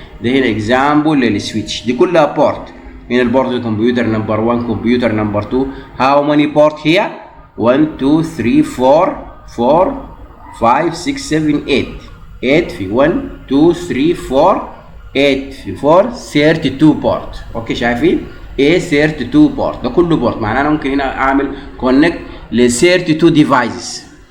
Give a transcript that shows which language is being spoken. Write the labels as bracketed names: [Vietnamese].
[Arabic] ده هنا example للسويتش. دي كلها بورت. هنا البورت كمبيوتر نمبر 1 كمبيوتر نمبر 2. [English] how many port here؟ [Arabic] 1 2 3 4 5 6 7 8 في 1 2 3 4 8 في 4 32 بورت. اوكي شايفين؟ 32 بورت. ده كله بورت. معناه انا ممكن هنا اعمل كونكت ل 32 ديفايسز.